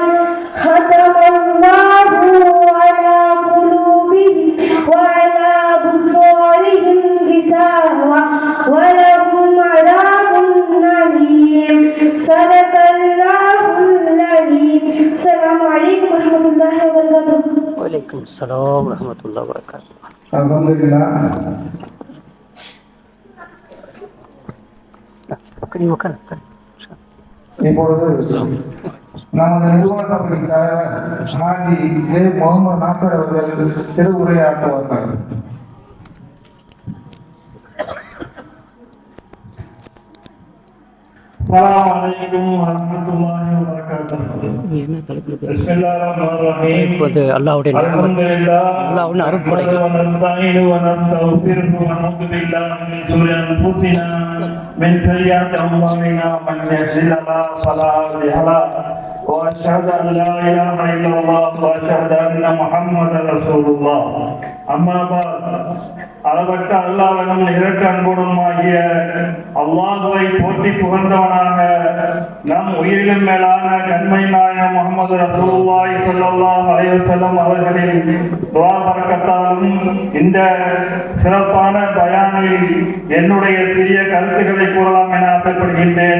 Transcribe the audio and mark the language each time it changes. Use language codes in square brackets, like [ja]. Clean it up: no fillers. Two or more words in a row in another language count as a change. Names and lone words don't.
[ar] ختم الله على قلوبهم وعلى أبصارهم غشاوة ولهم عذاب أليم. صدق الله العظيم. السلام عليكم ورحمة الله وبركاته. وعليكم السلام ورحمة الله وبركاته. Alhamdulillah. [ta] இப்பொழுது நமது நிர்வாக சபையின் தலைவர் ஹாஜி ஜே முகமது நாசர் அவர்கள் சிறு உரையாற்றுவார்கள். [ar] السلام عليكم ورحمة الله وبركاته. بسم الله الرحمن الرحيم. الحمد لله ونستعين ونستغفره ونعوذ بالله من شرور أنفسنا من سيئات أعمالنا من يهده الله فلا مضل له وأشهد أن لا إله إلا الله وأشهد أن محمدا رسول الله. أما بعد [ta] அளவற்ற அல்லாஹ்வின் நிகரற்ற அன்புடனுமாகிய அல்லாஹ்வை போற்றி புகழ்ந்தவனாக நம் உயிரிலும் மேலான கண்மை நாயகம் முஹம்மது ரசூலுல்லாஹி [ar] صلى الله عليه وسلم [ta] அவர்களின் துஆ பரக்கத்தாலும் இந்த சிறப்பான பயானில் என்னுடைய சிறிய கருத்துக்களை கூறலாம் என ஆசைப்படுகின்றேன்.